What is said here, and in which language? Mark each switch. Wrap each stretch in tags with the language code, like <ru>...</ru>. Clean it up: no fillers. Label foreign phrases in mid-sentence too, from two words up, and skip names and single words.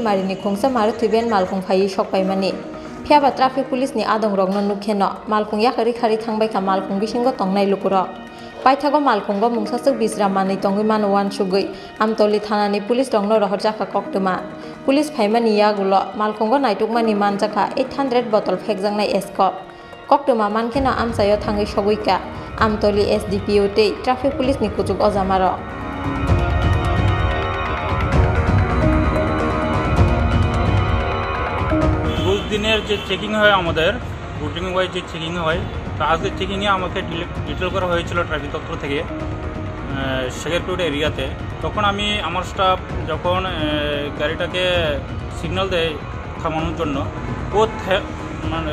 <trp>Marini Khungsa Maruti Ben Malkhung phai sokpaimani phiaba</trp> <en>traffic police</en> <trp>ni adong rokno nukheno Malkhung yakari khari thangbaika Malkhung bisingo tongnai lukurok Paithago Malkhungo mungsasuk bisramani tongui mano wan sugui Amtoli Thana ni police rokno rohorjaka koktuma police phaimani yagulo Malkhungo naitukmani manjaka 800 bottle Fekjangnai Escop Koktuma mankeno amsayo thangai soguika Amtoli SDPO tei</trp> <en>traffic police</en> <trp>ni kuchuk ojamaro</trp> <bn>রোজ দিনের যে চেকিং হয় আমাদের</bn> <en>routine wise</en> <bn>যে চেকিং হয় তো আজকে চেকিংয়ে আমাকে ডিটেল করা হয়েছিল ট্রাফিক দপ্তর থেকে শেখেরপুর এরিয়াতে তখন আমি আমার স্টাফ যখন গাড়িটাকে সিগন্যাল দেয় থামানোর জন্য ও মানে</bn>